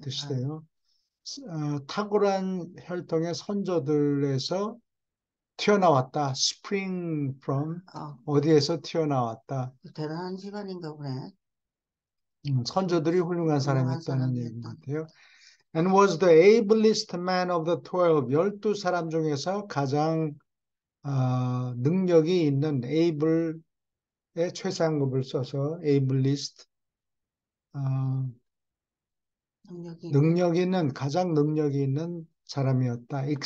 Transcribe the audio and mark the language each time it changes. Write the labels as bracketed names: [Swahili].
[Korean] 뜻이에요. 탁월한 혈통의 선조들에서 튀어나왔다. [English] spring from, 아, [Korean] 어디에서 튀어나왔다. 대단한 집안인가 보네. 선조들이 훌륭한 훌륭한 사람이었다는 얘기인 것 사람이었던. 같아요. [English] And was the ablest man of the 12. [Korean] 12사람 중에서 가장 능력이 있는 able의 최상급을 써서 ablest, 어, 능력이 있는. 가장 능력이 있는 사람이었다.